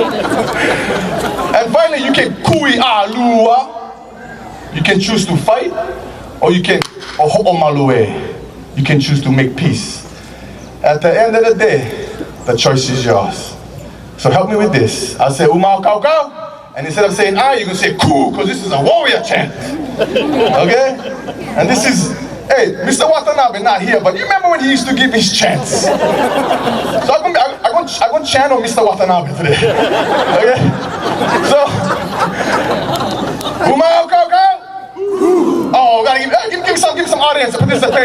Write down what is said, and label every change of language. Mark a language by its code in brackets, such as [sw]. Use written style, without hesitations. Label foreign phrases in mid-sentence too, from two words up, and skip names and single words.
[en] And finally, you can [haw] kui alua. [en] You can choose to fight, or you can oho'omalue. You can choose to make peace. At the end of the day, the choice is yours. So help me with this. I'll say [haw] umao kau kau, [en] and instead of saying I, you can say ku, because this is a warrior chant. Okay? And this is, hey, Mr. Watanabe not here, but you remember when he used to give his chants? So I'm going to channel Mr. Watanabe today. Okay? So, [haw] umao kau kau. [en] Oh, gotta give some audience participation.